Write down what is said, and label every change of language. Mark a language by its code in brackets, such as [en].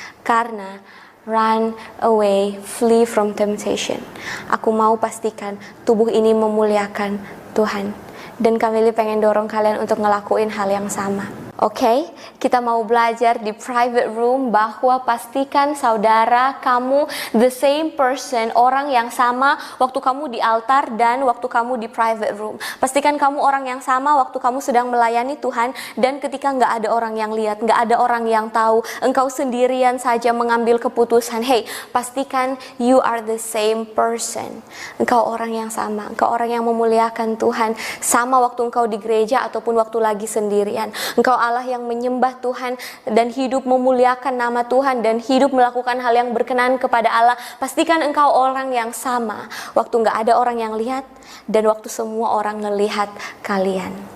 [id] Karena [en] run away, flee from temptation. [id] Aku mau pastikan tubuh ini memuliakan Tuhan. Dan Kamili pengen dorong kalian untuk ngelakuin hal yang sama. Oke, kita mau belajar di private room bahwa pastikan saudara kamu [en] the same person, [id] orang yang sama waktu kamu di altar dan waktu kamu di private room. Pastikan kamu orang yang sama waktu kamu sedang melayani Tuhan dan ketika nggak ada orang yang lihat, nggak ada orang yang tahu, engkau sendirian saja mengambil keputusan. [en] Hey, [id] pastikan [en] you are the same person. [id] Engkau orang yang sama, engkau orang yang memuliakan Tuhan, sama waktu engkau di gereja ataupun waktu lagi sendirian. Engkau Allah yang menyembah Tuhan dan hidup memuliakan nama Tuhan dan hidup melakukan hal yang berkenan kepada Allah. Pastikan engkau orang yang sama waktu nggak ada orang yang lihat dan waktu semua orang ngelihat kalian.